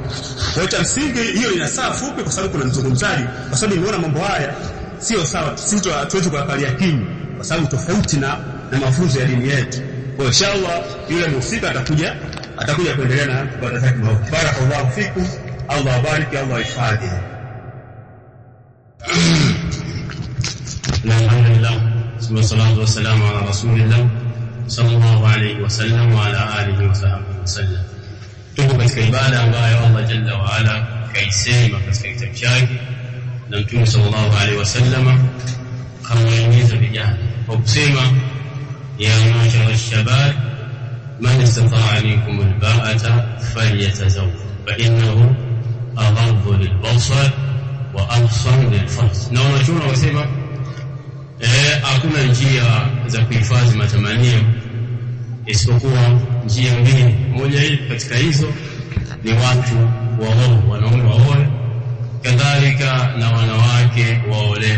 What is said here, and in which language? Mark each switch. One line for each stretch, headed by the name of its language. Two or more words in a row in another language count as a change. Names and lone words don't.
Swahili: Kwa cha msingi hiyo ina saa fupi, kwa sababu kuna mzungumzaji, kwa sababu nimeona mambo haya sio sawa, sisi tuweze kuangalia kimya, kwa sababu tofauti na mafunzo ya dini yetu. Kwa inshallah yule mhusika atakuja kuendelea na ibada zake.
Arabic: بارك الله فيكم,
Swahili: Allah abariki, Allah ihifadhi.
Arabic: الحمد لله، والصلاة والسلام على رسول الله صلى الله عليه وسلم وعلى آله وصحبه وسلم.
Swahili: Tuko katika ibada ambayo Allah
Arabic: جل وعلا
Swahili: kaisema katika kitabu chake, na Mtume
Arabic: صلى الله عليه وسلم
Swahili: kamhimiza vijana kwa kusema
Arabic: يا معشر الشباب من استطاع منكم الباءة فليتزوج فإنه أغض للبصر وأحصن للفرج.
Swahili: Na wanachuoni wasema hakuna njia za kuhifadhi matamanio isipokuwa njia mbili. Moja hii katika hizo ni watu waoe, wanaume waoe, kadhalika na wanawake waolewe.